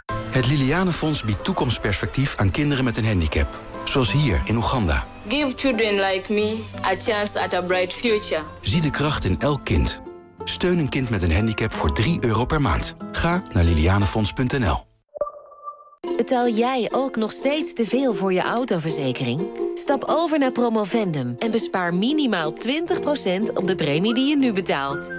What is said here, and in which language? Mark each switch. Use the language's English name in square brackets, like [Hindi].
[Dutch] Het Liliane Fonds biedt toekomstperspectief aan kinderen met een handicap. Zoals hier in Oeganda. [English] Give children like me a chance at a bright future. [Dutch] Zie de kracht in elk kind. Steun een kind met een handicap voor €3 per maand. Ga naar lilianefonds.nl. Betaal jij ook nog steeds te veel voor je autoverzekering? Stap over naar Promovendum en bespaar minimaal 20% op de premie die je nu betaalt.